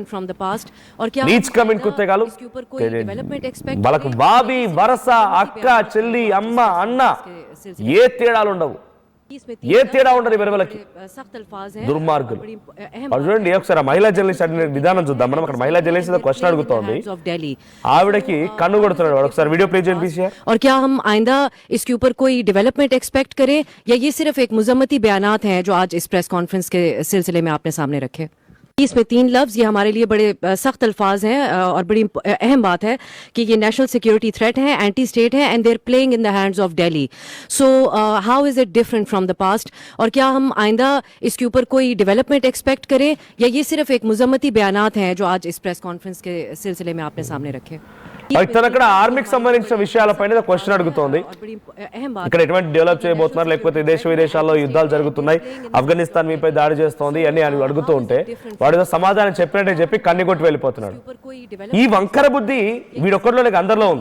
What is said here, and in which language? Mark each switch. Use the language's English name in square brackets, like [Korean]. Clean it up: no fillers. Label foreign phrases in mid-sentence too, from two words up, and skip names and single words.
[Telugu] నీచ్ కమింగ్ కుత్తేగాలు వాళ్ళకు బాబీ వరస, అక్క, చెల్లి, అమ్మ, అన్న ఏ తేడాలు ఉండవు, ఏ తేడా ఉండదు వీళ్ళకి. దుర్మార్గులు. చూడండి ఒకసారి ఆ మహిళా జర్నలిస్ట్ అడిగిన విధానం చూద్దాం మనం. అక్కడ మహిళా జర్నలిస్ట్ క్వశ్చన్ అడుగుతోంది, ఆవిడకి కన్ను కొడుతున్నాడు వాడు. ఒకసారి వీడియో ప్లే చేయండి ప్లీజ్. [Urdu] اور کیا ہم آئندہ اس کے اوپر کوئی [English] development expect [Urdu] کریں یا یہ صرف ایک مجموعی بیانات ہیں جو آج اس [English] press conference [Urdu] کے سلسلے میں آپ نے سامنے رکھے? اس میں 3 لفظ، یہ ہمارے لیے بڑے سخت الفاظ ہیں اور بڑی اہم بات ہے کہ یہ [English] national security threat [Urdu] ہے, [English] anti state [Urdu] ہے, [English] and they are playing in the hands of Delhi. So how is it different from the past? [Urdu] اور کیا ہم آئندہ اس کے اوپر کوئی [English] development expect [Urdu] کریں یا یہ صرف ایک مجموعی بیانات ہیں جو آج اس [English] press conference [Urdu] کے سلسلے میں آپ نے سامنے رکھے? [Telugu] అక్కడ ఆర్మీకి సంబంధించిన విషయాలపైన క్వశ్చన్ అడుగుతోంది. ఇక్కడ ఎటువంటి డెవలప్ చేయబోతున్నారు, లేకపోతే దేశ విదేశాల్లో యుద్ధాలు జరుగుతున్నాయి, ఆఫ్ఘనిస్తాన్ మీపై దాడి చేస్తోంది అని అడుగుతూ ఉంటే వాడు సమాధానం చెప్పినట్టే చెప్పి కన్ను కొట్టి వెళ్ళిపోతున్నాడు. ఈ వంకర బుద్ధి వీడొక్కడిలో లేక అందరిలో ఉంది.